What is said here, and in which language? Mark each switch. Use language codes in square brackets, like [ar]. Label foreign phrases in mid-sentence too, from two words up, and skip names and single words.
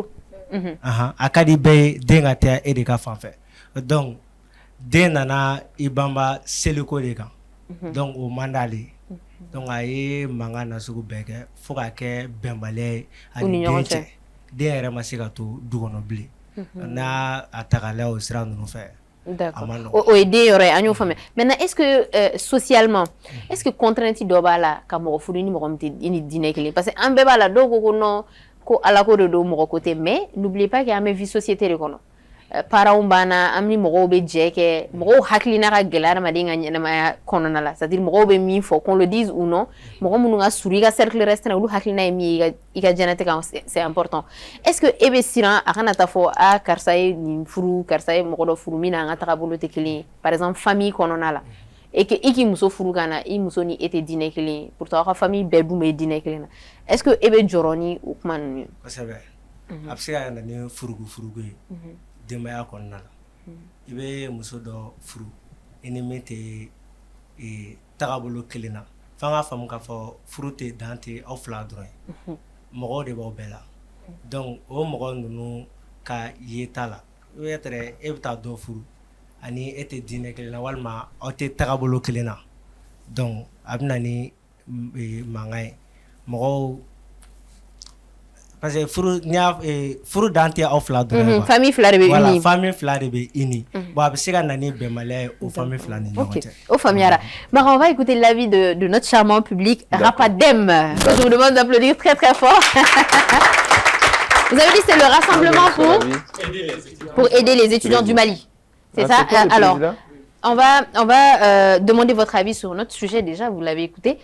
[bm] a ka di bɛɛ ye den ka tɛ e de ka fan fɛ donc den nana ibamba seliko de kan donc o mandale donc a ye mankan na sugu bɛɛ kɛ fo ka kɛ bɛnbaliya ye ani den cɛ den yɛrɛ ma se ka to du kɔnɔ bilen n'a a tagalaya o sira ninnu fɛ. [fr] D'accord. [bm] O aider yɔrɔ an y'o faamuya. [fr] Maintenant est-ce que socialement est-ce que contrainte [bm] dɔ b'a la ka mɔgɔ furu ni mɔgɔ min tɛ i ni diinɛ kelen parce que an bɛɛ b'a la dɔw ko non ko ala ko de don mɔgɔ ko tɛ [fr] mais n'oubliez pas [bm] qu'an bɛ vie société de kɔnɔ. Parents bana amni mɔgɔw bɛ jɛ kɛ mɔgɔw hakilina ka gɛlɛ adamaden ka ɲɛnamaya kɔnɔna la [fr] c'est-à-dire [bm] mɔgɔw bɛ min fɔ [fr] qu'on le dise ou non [bm] mɔgɔ minnu ka surun i ka [fr] cercle restreint [bm] olu hakilina ye min ye i ka diɲɛnatigɛ [fr] c'est important est-ce que [bm] e bɛ siran a kana taa fɔ karisa ye nin furu karisa ye mɔgɔ dɔ furu min n'an ka taabolo tɛ kelen ye [fr] par exemple famille [bm] kɔnɔna la [fr] et que [bm] i k'i muso furu ka na i muso ni e tɛ diinɛ kelen ye pourtant aw ka famille bɛɛ dun bɛ diinɛ kelen na [fr] est-ce que [bm] e bɛ jɔrɔ ni o kuma ninnu ye. kosɛbɛ a bɛ se ka na ni furugu ye. Denbaya kɔnɔna la i bɛ muso dɔ furu i ni min tɛ tagabolo kelen na f'an k'a faamu k'a fɔ furu tɛ dan tɛ aw fila dɔrɔn ye mɔgɔw de b'aw bɛɛ la donc o mɔgɔ ninnu ka yeta la i bɛ tɛrɛ e bɛ taa dɔ furu ani e tɛ diinɛ kelen na walima aw tɛ tagabolo kelen na donc a bɛ na ni mankan ye mɔgɔw. Parce que furu dan tɛ aw fila dɔrɔn famille fila de bɛ uni famille fila de bɛ uni bon a bɛ se ka na ni bɛnbaliya ye o famille fila ni ɲɔgɔn cɛ. O faamuyara. [fr] Maman, on va écouter l'avis de notre charmant public Rapadem. Je vous demande d'applaudir très très fort. Vous avez dit c'est le rassemblement pour aider les étudiants du Mali. C'est ça. Alors on va demander votre avis sur notre sujet déjà, vous l'avez écouté.